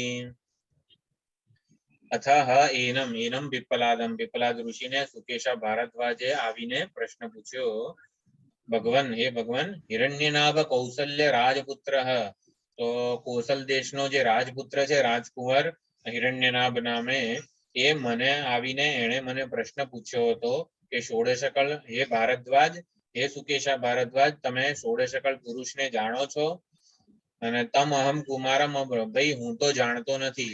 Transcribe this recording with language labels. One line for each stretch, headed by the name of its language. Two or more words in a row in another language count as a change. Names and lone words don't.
Sanskrit: अथः एनम पिप्पलादम,
Gujarati: પિપ્પલાદ ઋષિ ને સુકેશા ભારદ્વાજે આવીને પ્રશ્ન પૂછ્યો,
Sanskrit: भगवान हे भगवान हिरण्यनाभ कौसल्य राजपुत्र,
Gujarati: તો કૌશલ દેશનો જે રાજપુત્ર છે રાજકુંવર હિરણ્યનાભ નામે, એ મને આવીને એણે મને પ્રશ્ન પૂછ્યો હતો કે ષોડશકલ હે ભારદ્વાજ, હે સુકેશા ભારદ્વાજ, તમે ષોડશકલ પુરુષને જાણો છો? અને
Sanskrit: તમ અહમ કુમારમ અબ્રમ,
Gujarati: ભાઈ હું તો જાણતો નથી.